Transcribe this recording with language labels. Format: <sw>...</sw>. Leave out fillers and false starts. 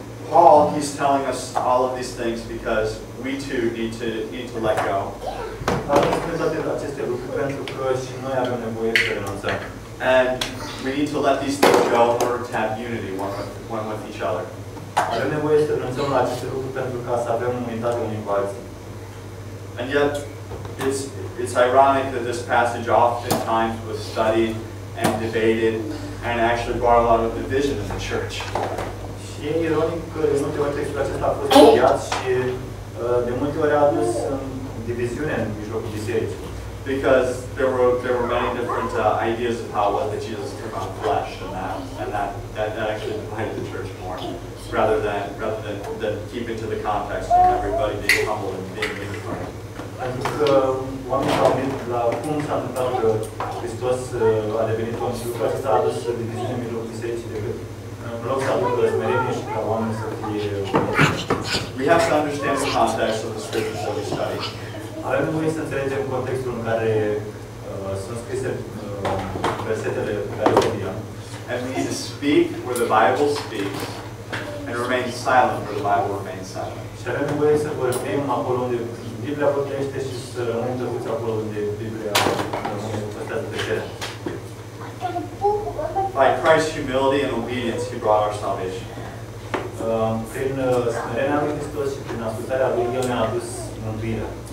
<en>Paul, he's telling us all of these things because we too need to let go.</en> <ro>Pavel spune toate aceste lucruri pentru că și noi avem nevoie să renunțăm.</ro> <en>And we need to let these things go in order to have unity one with each other.</en> <ro>Avem nevoie să renunțăm la aceste lucruri pentru ca să avem unitate unii cu alții.</ro> <en>And yet, it's ironic that this passage oftentimes was studied and debated and actually brought a lot of division in the church.</en> <ro>Și e ironic că de multe ori textul acesta a fost studiat și de multe ori a adus diviziune în mijlocul bisericii.</ro> <en>Because there were many different ideas of how it was that Jesus took on flesh, and that actually divided the church more, rather than keep it to the context of everybody being humble and being unified.</en> <ro>Pentru că oamenii s-au gândit la cum s-a întâmplat că Hristos a devenit om și lucrul acesta a adus diviziune în mijlocul bisericii decât în loc să aducă smerenie și ca oamenii să fie uniți.</ro> <en>We have to understand the context of the scriptures that we study.</en> <ro>Avem nevoie să înțelegem contextul în care sunt scrise versetele pe care le studiam.</ro> <en>And we need to speak where the Bible speaks and remain silent where the Bible remains silent.</en> <ro>Și avem nevoie să vorbim acolo unde Biblia vorbește și să rămânem tăcuți acolo unde Biblia păstrează tăcerea.</ro> <en>By Christ's humility and obedience, He brought our salvation.</en> <ro>Prin smerenia lui Hristos și prin ascultarea lui, El ne-a adus mântuirea.</ro>